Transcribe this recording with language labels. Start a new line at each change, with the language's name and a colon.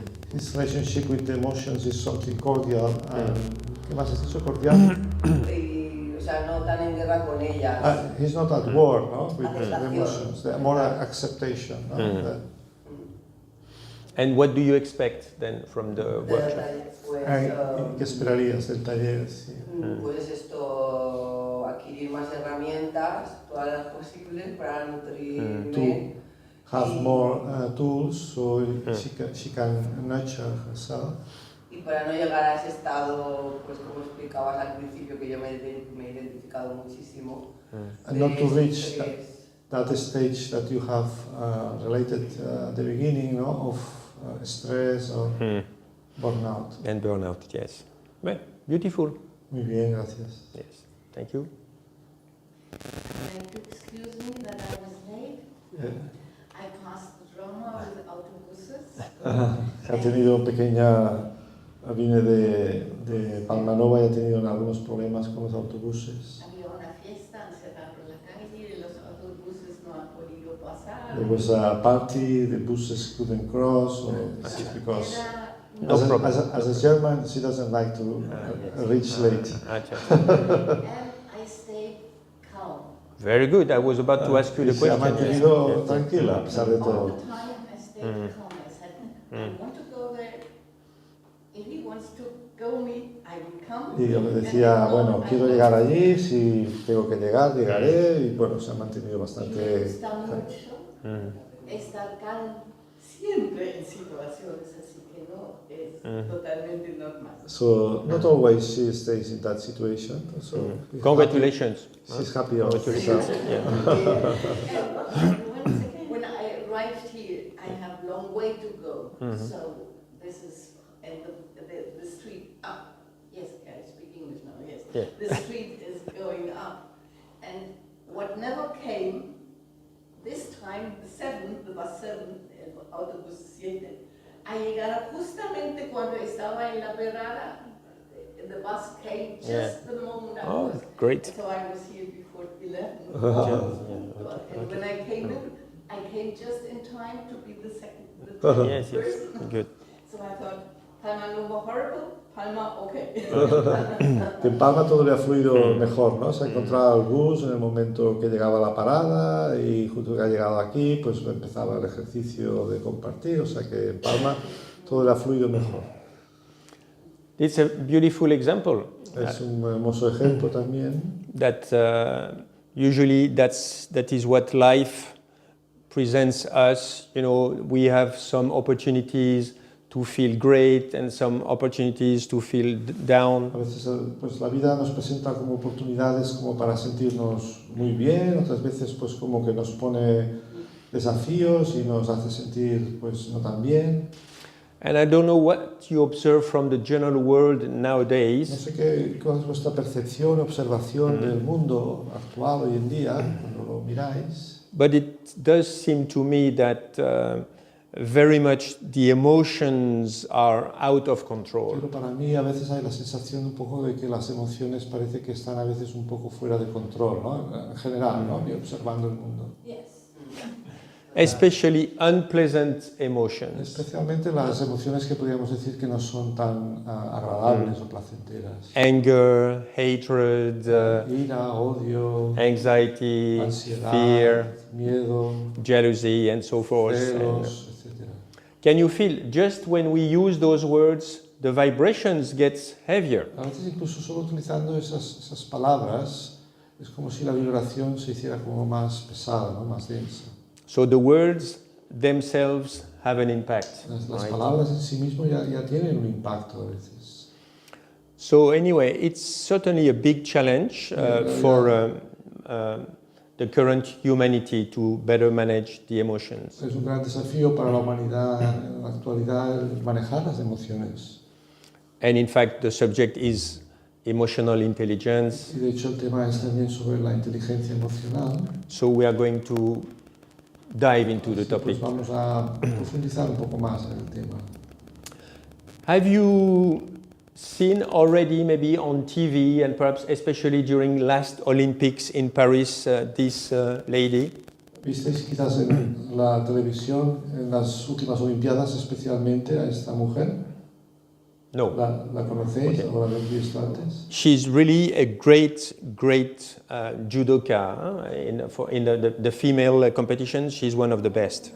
English: His relationship with the emotions is something cordial.
Spanish: ¿Qué más has dicho? Cordial. Y, o sea, no tan en guerra con ellas.
English: He's not at war, no? With the
Spanish: Aceptación.
English: emotions. More acceptation. No? And what do you expect then from the workshop?
Spanish: Pues, ¿Qué esperarías del taller? Sí. pues esto, adquirir más herramientas, todas las posibles para nutrirme.
English: Have more tools so she can nurture herself.
Spanish: Y para no llegar a ese estado, pues como explicabas al principio, que yo me he identificado muchísimo.
English: And not to reach that stage that you have related at the beginning, no, of stress or burnout. And burnout, yes. Well, beautiful.
Spanish: Muy bien, gracias.
English: Yes, thank you. Excuse me that I was late. I passed the drama with autobuses.
Spanish: Ha tenido vine de Palmanova y ha tenido algunos problemas con los autobuses. Había una fiesta, han cerrado la calle y los autobuses no han podido pasar.
English: There was a party, the buses couldn't cross, or this is because as a German, she doesn't like to reach late. And I stayed calm. Very good. I was about to ask you the
Spanish: Se ha
English: question.
Spanish: mantenido tranquila a pesar de
English: All
Spanish: todo.
English: the time I stayed calm. I said, I want to go there. If he wants to go me, I will come.
Spanish: Y yo le decía, bueno, quiero llegar allí, si tengo que llegar, llegaré, y bueno, se ha mantenido Me bastante. gusta mucho estar calm siempre en situaciones así que no es totalmente normal.
English: So not always she stays in that situation. So Congratulations. she's happy of Congratulations. herself. Yeah. When I arrived here, I have a long way to go. So this is, and the street up. Yes, I speak English now, yes. Yeah. The street is going up. And what never came, this time, the bus 7, autobus 7,
Spanish: a llegar justamente cuando estaba en la parada.
English: The bus came just the moment I was. Great. So I was here before 11. And when I came just in time to be the Yes, person. good. So I thought, Palma no more horrible, Palma okay.
Spanish: Que en Palma todo le ha fluido mejor, ¿no? Se ha encontrado el bus en el momento que llegaba a la parada y justo que ha llegado aquí, pues empezaba el ejercicio de compartir, o sea que en Palma todo le ha fluido mejor.
English: It's a beautiful example.
Spanish: Es un hermoso ejemplo también.
English: That usually that is what life presents us. You know, we have some opportunities to feel great and some opportunities to feel down.
Spanish: A veces pues la vida nos presenta como oportunidades como para sentirnos muy bien, otras veces pues como que nos pone desafíos y nos hace sentir pues no tan bien.
English: And I don't know what you observe from the general world nowadays.
Spanish: No sé cuál es vuestra percepción, observación del mundo actual hoy en día, cuando lo miráis.
English: But it does seem to me that very much the emotions are out of control.
Spanish: Pero para mí a veces hay la sensación un poco de que las emociones parece que están a veces un poco fuera de control, ¿no? En general, ¿no? Y observando el mundo.
English: Yes. Especially unpleasant emotions.
Spanish: Especialmente las emociones que podríamos decir que no son tan agradables o placenteras.
English: Anger, hatred,
Spanish: Ira, odio,
English: anxiety,
Spanish: ansiedad,
English: fear,
Spanish: miedo,
English: jealousy, and so forth.
Spanish: celos, etc.
English: Can you feel just when we use those words, the vibrations gets heavier?
Spanish: A veces incluso solo utilizando esas palabras es como si la vibración se hiciera como más pesada, ¿no? Más densa.
English: So the words themselves have an impact.
Spanish: Las
English: right?
Spanish: palabras en sí mismo ya tienen un impacto a veces.
English: So anyway, it's certainly a big challenge for the current humanity to better manage the emotions.
Spanish: Es un gran desafío para la humanidad en la actualidad el manejar las emociones.
English: And in fact, the subject is emotional intelligence.
Spanish: Y de hecho el tema es también sobre la inteligencia emocional.
English: So we are going to dive into the
Spanish: Así
English: topic.
Spanish: pues vamos a profundizar un poco más en el tema.
English: Have you seen already, maybe on TV and perhaps especially during last Olympics in Paris, this lady?
Spanish: ¿Visteis quizás en la televisión, en las últimas Olimpiadas especialmente a esta mujer? No. ¿La conocéis o la habéis visto antes?
English: She's really a great judoka. In the female competition, she's one of the best.